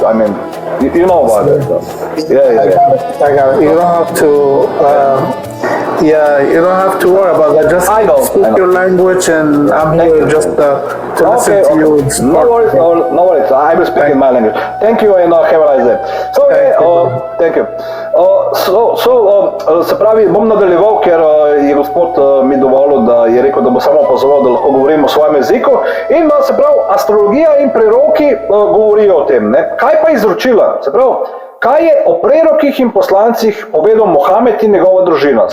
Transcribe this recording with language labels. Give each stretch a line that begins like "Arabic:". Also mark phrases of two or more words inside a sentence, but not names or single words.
English: I mean, you know about it. Yeah. I got it. You don't have to. You don't have to worry about that. Just speak your language, and I'm here just to listen to you. No worries. I will speak in my language. Thank you and have a nice day. So, thank you.
Slovenian: Se pravi, bom nadaljeval, ker je gospod mi dovolil, da je rekel, da bo samo pozval, da lahko govorimo o svojem jeziku. In se pravi, astrologija in preroki govorijo o tem. Ne? Kaj pa izročila? Se pravi, kaj je o prerokih in poslancih povedal Mohamed in njegova družina?